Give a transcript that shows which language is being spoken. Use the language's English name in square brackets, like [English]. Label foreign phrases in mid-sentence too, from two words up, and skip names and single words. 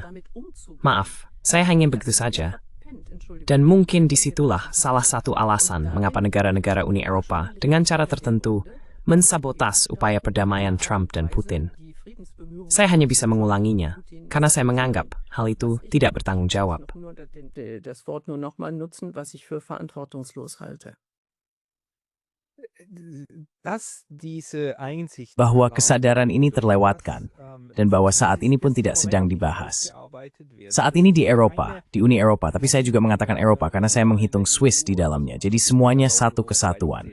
[Indonesian] Maaf, saya hanya begitu saja. Dan mungkin disitulah salah satu alasan mengapa negara-negara Uni Eropa dengan cara tertentu mensabotas upaya perdamaian Trump dan Putin. Saya hanya bisa mengulanginya, karena saya menganggap hal itu tidak bertanggung jawab. [German] Das Wort nur nochmal nutzen, was ich für verantwortungslos halte. [Indonesian] Bahwa kesadaran ini terlewatkan, dan bahwa saat ini pun tidak sedang dibahas. Saat ini di Eropa, di Uni Eropa, tapi saya juga mengatakan Eropa karena saya menghitung Swiss di dalamnya, jadi semuanya satu kesatuan.